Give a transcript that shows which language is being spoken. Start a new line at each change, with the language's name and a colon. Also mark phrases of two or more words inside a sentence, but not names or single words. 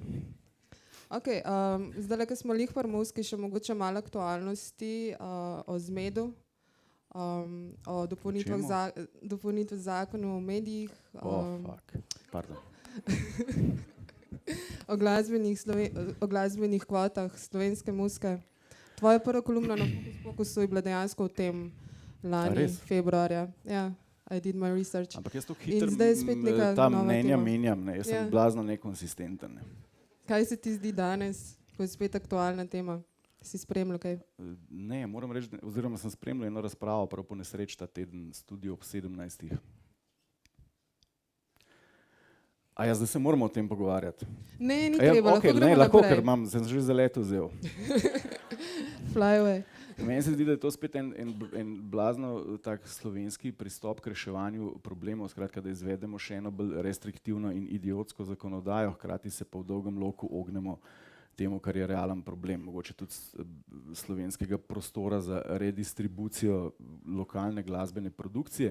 Slovenian: Okay, zdaj, ko smo lih pri muski, še mogoče malo aktualnosti o zmedu, o dopolnitvah zakonu o medijih, o glasbenih kvotah slovenske muske. Tvoja prva kolumna na Fokusu je bila dejansko o tem lani, februarja. Ja,
English: I did my research.
Slovenian: Ampak jaz to hitro ta mnenja menjam, ne? Jaz sem blazno nekonsistenten. Ne? Kaj se ti zdi danes, ko je spet aktualna tema? Si spremljal kaj? Ne, moram reči, oziroma sem spremljal eno razpravo, prav po nesreči ta teden, studio ob 17. A ja, zdaj se moramo o tem pogovarjati. Ne, ni treba, lahko gremo lahko, naprej. ker sem že za leto vzel.
English: Fly away.
Slovenian: Meni se zdi, da je to spet en blazno tak slovenski pristop k reševanju problemov, skratka, da izvedemo še eno bolj restriktivno in idiotsko zakonodajo, hkrati se pa v dolgem loku ognemo temu, kar je realen problem. Mogoče tudi slovenskega prostora za redistribucijo lokalne glasbene produkcije.